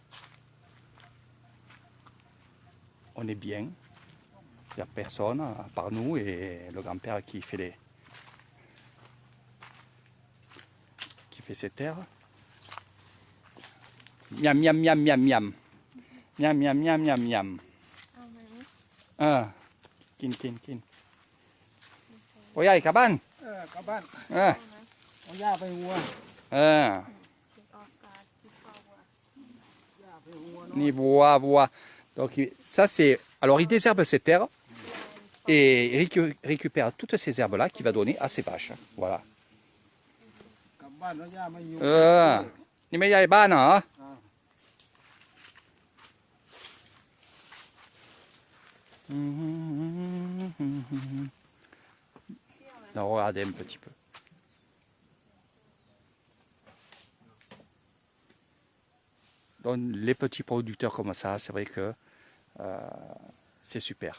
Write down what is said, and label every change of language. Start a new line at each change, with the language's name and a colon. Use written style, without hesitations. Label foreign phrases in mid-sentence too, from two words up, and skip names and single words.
French: On est bien. Il n'y a personne à part nous et le grand-père qui fait ses terres. Miam, miam, miam, miam, miam. Miam, miam, miam, miam, miam.
Thai: กิน กิน กิน. โอ้ยกลับบ้าน กลับบ้าน เออ เอาหญ้าไปวัว เออ หญ้าไปวัว
French: Ni bois, bois. Donc ça c'est... Alors il désherbe ses terres et il récupère toutes ces herbes-là qu'il va donner à ses vaches. Voilà.
Thai: กลับบ้านแล้วหญ้าไม่อยู่ นี่ไม่ใหญ่บ้านเหรอ
French: Non, regardez un petit peu. Donc les petits producteurs comme ça, c'est vrai que c'est super.